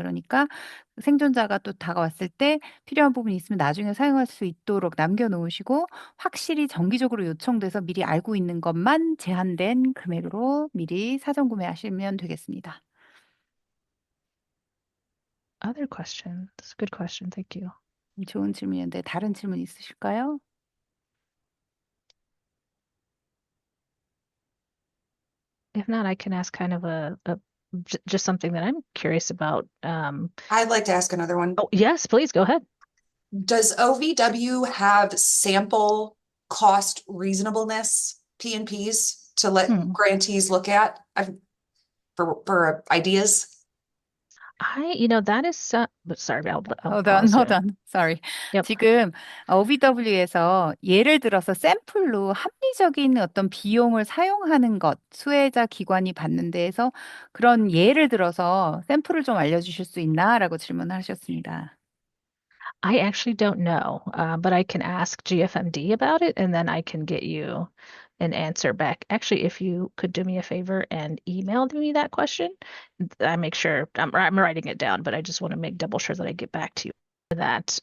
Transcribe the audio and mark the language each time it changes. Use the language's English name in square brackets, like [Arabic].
[Korean] 그러니까 생존자가 또 다가왔을 때 필요한 부분이 있으면 나중에 사용할 수 있도록 남겨놓으시고 확실히 정기적으로 요청돼서 미리 알고 있는 것만 제한된 금액으로 미리 사전 구매하시면 되겠습니다. [English] Other questions? Good question. Thank you. [Korean] 좋은 질문이었는데 다른 질문 있으실까요? [English] If not, I can ask kind of just something that I'm curious about. I'd like to ask another one. Oh, yes, please go ahead. Does OVW have sample cost reasonableness P&Ps to let grantees look at for ideas? That is but sorry, I'll Hold pause here. on. Sorry. Yep. [Korean] 지금 OVW에서 예를 들어서 샘플로 합리적인 어떤 비용을 사용하는 것, 수혜자 기관이 받는 데에서 그런 예를 들어서 샘플을 좀 알려주실 수 있나라고 질문하셨습니다. [English] I actually don't know, but I can ask GFMD about it, and then I can get you an answer back. Actually, if you could do me a favor and email me that question, I make sure I'm writing it down, but I just want to make double sure that I get back to you for that.